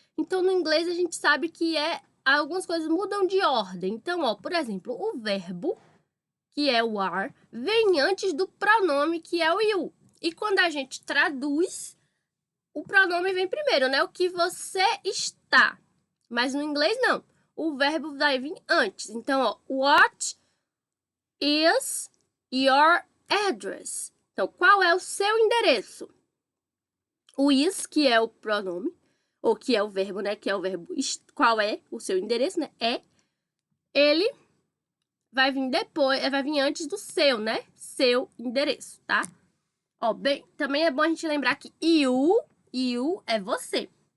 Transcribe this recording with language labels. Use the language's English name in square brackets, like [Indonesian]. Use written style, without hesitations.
[Portuguese] Então, no inglês, a gente sabe que algumas coisas mudam de ordem. Então, ó, por exemplo, o verbo, que é o are, vem antes do pronome, que é o you. E quando a gente traduz, o pronome vem primeiro, né? O que você está. Mas no inglês, não. O verbo vai vir antes. Então, ó, [English] what is your address? [Portuguese] Então, qual é o seu endereço? O is, que é o pronome, ou que é o verbo, né? Que é o verbo, qual é o seu endereço, né? Ele vai vir depois, vai vir antes do seu, né? Seu endereço, tá? Ó, bem, também é bom a gente lembrar que you é você.